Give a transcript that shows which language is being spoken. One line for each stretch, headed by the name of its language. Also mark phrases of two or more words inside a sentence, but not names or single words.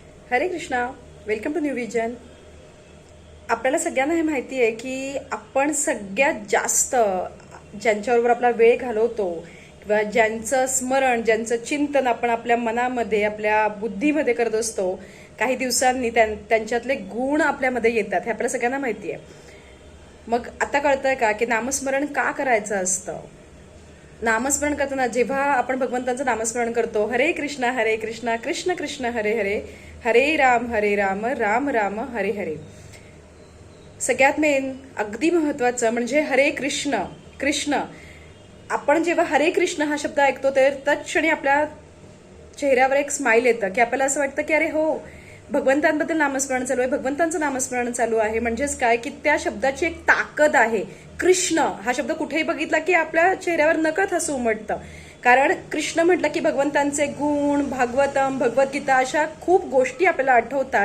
Marathi: हरे कृष्णा.
English: Welcome to New Vision.
Marathi: आपल्याला सगळ्यांना हे माहिती आहे की आपण सगळ्यात जास्त ज्यांच्याबरोबर आपला वेळ घालवतो किंवा ज्यांचं स्मरण ज्यांचं चिंतन आपण आपल्या मनामध्ये आपल्या बुद्धीमध्ये करत असतो, काही दिवसांनी त्यांच्यातले गुण आपल्यामध्ये येतात. हे आपल्याला सगळ्यांना माहिती आहे. मग आता कळतंय का की नामस्मरण का करायचं असतं. नामस्मरण करताना जेव्हा आपण भगवंतांचं नामस्मरण करतो, हरे कृष्णा कृष्ण कृष्ण हरे हरे, हरे राम राम राम हरे हरे. सगळ्यात मेन अगदी महत्वाचं म्हणजे हरे कृष्ण कृष्ण. आपण जेव्हा हरे कृष्ण हा शब्द ऐकतो तर तत्क्षणी आपल्या चेहऱ्यावर एक स्माइल येतं की आपल्याला असं वाटतं की अरे हो, भगवंतांबद्दल नामस्मरण चालू आहे, भगवंतांचं नामस्मरण चालू आहे. म्हणजेच काय की त्या शब्दाची एक ताकद आहे. कृष्ण हा शब्द कुठेही बघितला की आपल्या चेहऱ्यावर नकळत हसू उमटतं. कारण कृष्ण म्हटलं की भगवंतांचे गुण, भागवतम, भगवद्गीता अशा खूप गोष्टी आपल्याला आठवतात.